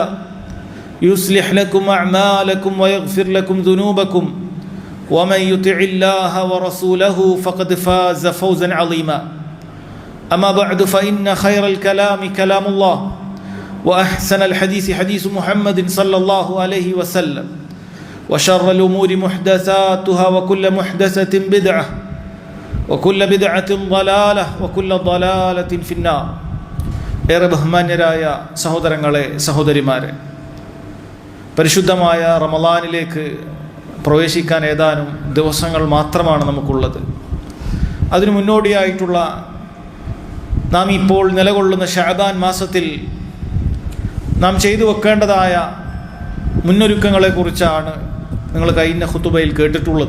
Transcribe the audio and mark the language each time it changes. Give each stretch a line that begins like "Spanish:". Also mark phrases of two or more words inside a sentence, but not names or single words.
Arabic: يصلح لكم أعمالكم ويغفر لكم ذنوبكم ومن يطع الله ورسوله فقد فاز فوزا عظيما أما بعد فإن خير الكلام كلام الله وأحسن الحديث حديث محمد صلى الله عليه وسلم وشر الأمور محدثاتها وكل محدثة بدعة وكل بدعة ضلالة وكل ضلالة في النار.
Malayalam: ഏറെ ബഹുമാന്യരായ സഹോദരങ്ങളെ സഹോദരിമാരെ, പരിശുദ്ധമായ റമളാനിലേക്ക് പ്രവേശിക്കാൻ ഏതാനും ദിവസങ്ങൾ മാത്രമാണ് നമുക്കുള്ളത്. അതിനു മുന്നോടിയായിട്ടുള്ള നാം ഇപ്പോൾ നിലകൊള്ളുന്ന ശഅബാൻ മാസത്തിൽ നാം ചെയ്തു വെക്കേണ്ടതായ മുന്നൊരുക്കങ്ങളെക്കുറിച്ചാണ് നിങ്ങൾ കഴിഞ്ഞ ഖുതുബയിൽ കേട്ടിട്ടുള്ളത്.